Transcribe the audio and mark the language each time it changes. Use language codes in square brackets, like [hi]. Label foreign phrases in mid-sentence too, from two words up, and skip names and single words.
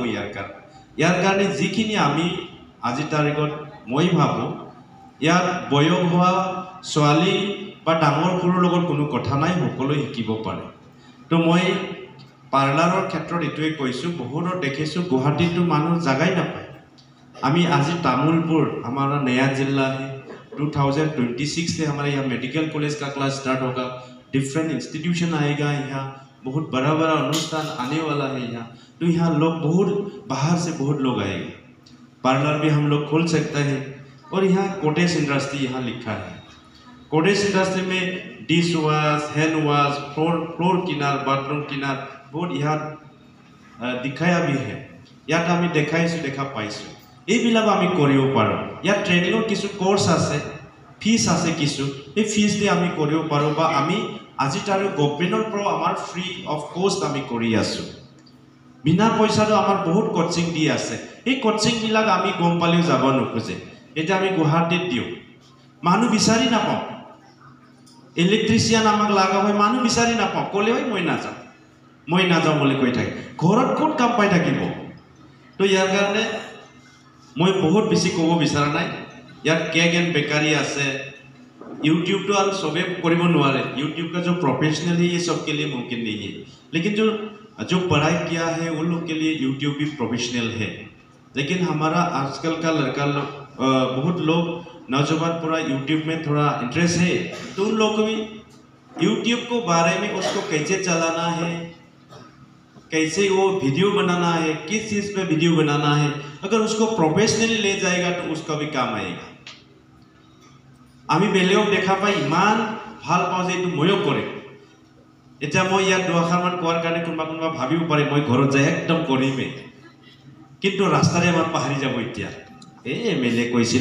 [as] ইয়াৰ কাৰণে যিখিনি আমি আজি তাৰিখত মই ভাবোঁ, ইয়াত বয়স হোৱা ছোৱালী বা ডাঙৰ সৰুৰ লগত কোনো কথা নাই, সকলোৱে শিকিব পাৰে। তো মই পাৰ্লাৰৰ ক্ষেত্ৰত এইটোৱে কৈছোঁ, বহুতো দেখিছোঁ গুৱাহাটীতো মানুহ জাগাই নাপায়। আমি আজি [hi] तामुलपुर हमारा नया जिला है, 2026 से हमारे यहाँ [en] medical college [hi] का क्लास स्टार्ट होगा, [en] different institution [hi] आएगा, यहाँ बहुत बड़ा बड़ा अनुष्ठान आने वाला है यहाँ, तो यहाँ लोग बहुत बाहर से बहुत लोग आएंगे। पार्लर भी हम लोग खोल सकते हैं। और यहाँ [en] cottage industry [hi] यहाँ लिखा है, [en] cottage industry [hi] में [en] dish wash, hand wash, floor cleaner, bathroom cleaner [hi] बहुत यहाँ दिखाया भी है। [as] ইয়াত আমি দেখাইছোঁ, দেখা পাইছোঁ। এইবিলাক আমি কৰিব পাৰোঁ। ইয়াত ট্ৰেইনিঙৰ কিছু কোৰ্চ আছে, ফিজ আছে কিছু, এই ফিজ দি আমি কৰিব পাৰোঁ, বা আমি আজি তাৰ গভৰ্ণমেণ্টৰ পৰাও আমাৰ [en] free of cost [as] আমি কৰি আছোঁ। বিনা পইচাটো আমাৰ বহুত কোচিং দি আছে। এই কোচিংবিলাক আমি গম পালেও যাব নোখোজে। এতিয়া আমি গুৱাহাটীত দিওঁ, মানুহ বিচাৰি নাপাওঁ। ইলেক্ট্ৰিচিয়ান আমাক লগা হয়, মানুহ বিচাৰি নাপাওঁ, ক'লে হয় মই নাযাওঁ বুলি কৈ থাকে। ঘৰত ক'ত কাম পাই থাকিব? তো ইয়াৰ কাৰণে মই বহুত বেছি ক'ব বিচৰা নাই। ইয়াত [en] cake and bakery [as] আছে। [hi] यूट्यूब तो और सबे करीब नुआरे, यूट्यूब का जो प्रोफेशनल है ये सब के लिए मुमकिन नहीं है, लेकिन जो पढ़ाई किया है उन लोग के लिए यूट्यूब भी प्रोफेशनल है। लेकिन हमारा आजकल का लड़का बहुत लोग नौजवान पूरा यूट्यूब में थोड़ा इंटरेस्ट है, तो उन लोग को भी यूट्यूब को बारे में उसको कैसे चलाना है, कैसे वो वीडियो बनाना है, किस चीज़ पे वीडियो बनाना है, अगर उसको प्रोफेशनली ले जाएगा तो उसका भी काम आएगा। [as] আমি বেলেগক দেখা পাই ইমান ভাল পাওঁ যে এইটো ময়ো কৰিম। এতিয়া মই ইয়াত দুআষাৰমান কোৱাৰ কাৰণে কোনোবা ভাবিব পাৰে মই ঘৰত যাই একদম কৰিমেই, কিন্তু ৰাস্তাৰে আমাৰ পাহৰি যাব। এতিয়া MLA কৈছিল